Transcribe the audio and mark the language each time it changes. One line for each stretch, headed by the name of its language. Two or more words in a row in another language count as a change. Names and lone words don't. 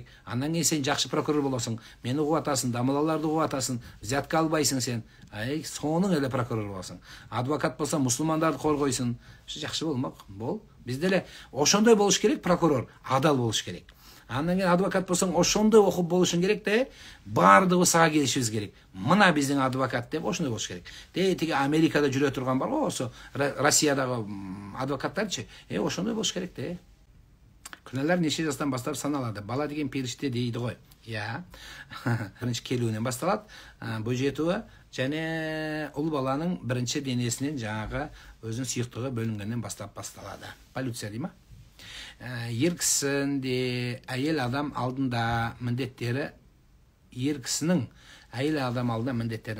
Kazakh: Андан кейін сен жақсы прокурор боласың. Мені қуатасың, дамылаларды қуатасың, взятка албайсың сен. Соның әлі прокурор боласың. Адвокат болса, мұсылмандарды қорғойсың. Жақсы болмақ. Бол.
Kyrgyz: Бізде ошондай болыш керек, прокурор, адал болыш керек. Андан кейін адвокат болсаң, ошондой окуп болушуң керек да, бардыгы сага келишибиз керек. Мына биздин адвокат деп ошондой болуш керек. Тиги Америкада жүрө турган бар го, ошо Россиядагы адвокаттарчы, ошондой болуш керек да.
Kazakh: Күнәлар неше жастан бастап саналады? Бала деген периште дейді ғой. Бірінші келуінен басталады, бойжетуі және ұл баланың бірінші денесінен жаңағы өзінің сүйіктігі бөлінгеннен басталады. Полюция дей ма? Ер кісінде әйел адам алдында міндеттері, ер кісінің әйел адам алдында міндеттері.